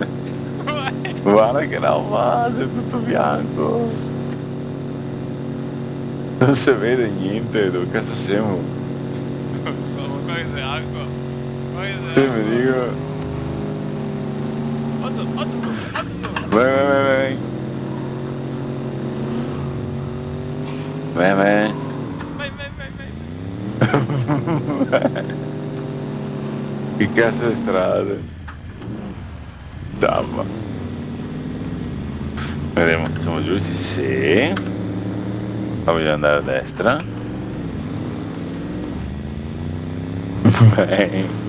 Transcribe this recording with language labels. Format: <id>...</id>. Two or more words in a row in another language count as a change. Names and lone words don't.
<it>Guarda che roba, c'è tutto bianco. Non si vede niente, dove cazzo siamo? Non so, ma qua che c'è acqua. Qua che c'è Sì, mi acqua. dico... Otto no, otto no. Vai, vai, vai, vai. Vai, vai. Vai, vai, vai, vai. Che cazzo di strade? Damma. Vediamo, siamo giusti? Sì. Voglio andare a destra. Beh.</it>